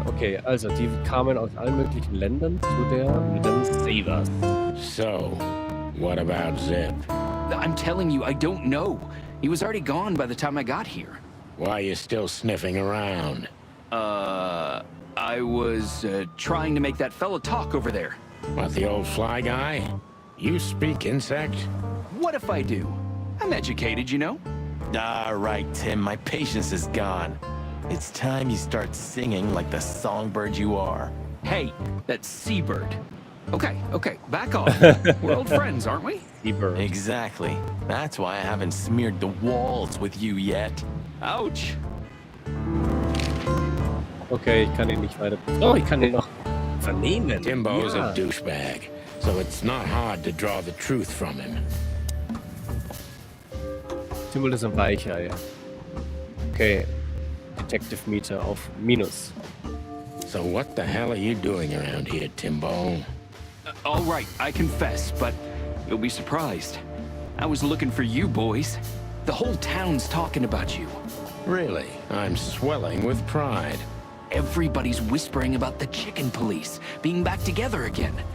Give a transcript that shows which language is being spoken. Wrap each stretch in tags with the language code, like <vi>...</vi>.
<de>Okay, also die kamen aus allen möglichen Ländern zu der Madame Zavas.</de> <en>So, what about Zip? I'm telling you, I don't know. He was already gone by the time I got here. Why are you still sniffing around? I was trying to make that fella talk over there. What, the old fly guy? You speak insect? What if I do? I'm educated, you know? All right, Tim, my patience is gone. It's time you start singing like the songbird you are. Hey, that's seabird. Okay, back off. We're old friends, aren't we? Über. Exactly. That's why I haven't smeared the walls with you yet. Ouch.</en> <de>Okay, ich kann ihn nicht weiter... Oh, ich kann ihn noch vernehmen.</de> <en>Timbo's</en> <de>Ja.</de> <en>a douchebag, so it's not hard to draw the truth from him.</en> <de>Timbo ist ein Weichei. Okay. Detective Meter auf Minus.</de> <en>So what the hell are you doing around here, Timbo? All right, I confess, but you'll be surprised. I was looking for you boys. The whole town's talking about you. Really? I'm swelling with pride. Everybody's whispering about the chicken police being back together again.</en>